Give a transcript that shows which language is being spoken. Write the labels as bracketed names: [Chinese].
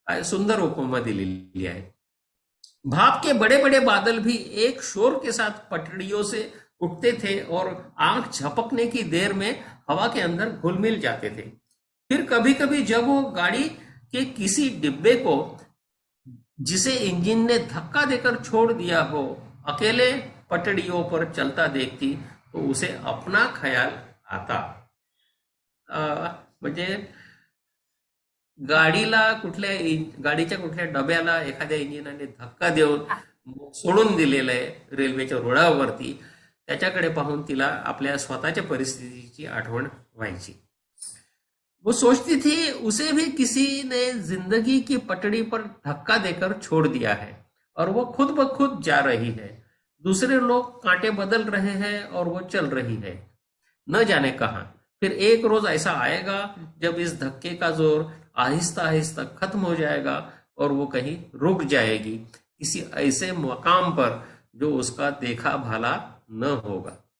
[Marathi] सुंदर उपमा दिलेली आहे. [Hindi] भाप के बड़े बड़े बादल भी एक शोर के साथ पटड़ियों से उठते थे और आंख झपकने की देर में हवा के अंदर घुल मिल जाते थे. फिर कभी कभी जब वो गाड़ी के किसी डिब्बे को जिसे इंजन ने धक्का देकर छोड़ दिया हो अकेले पटड़ियों पर चलता देखती तो उसे अपना ख्याल आता. [Marathi] म्हणजे गाडीच्या कुठल्या डब्याला एखाद्या इंजिनाने धक्का देऊन सोडून दिलेलं आहे रेल्वेच्या रुळावरती. त्याच्याकडे पाहून तिला आपल्या स्वतःच्या परिस्थितीची आठवण व्हायची. [Hindi] वो सोचती थी उसे भी किसी ने जिंदगी की पटड़ी पर धक्का देकर छोड़ दिया है और वो खुद ब खुद जा रही है. दूसरे लोग कांटे बदल रहे हैं और वो चल रही है न जाने कहां. फिर एक रोज ऐसा आएगा जब इस धक्के का जोर आहिस्ता आहिस्ता खत्म हो जाएगा और वो कहीं रुक जाएगी किसी ऐसे मकाम पर जो उसका देखा भाला न होगा.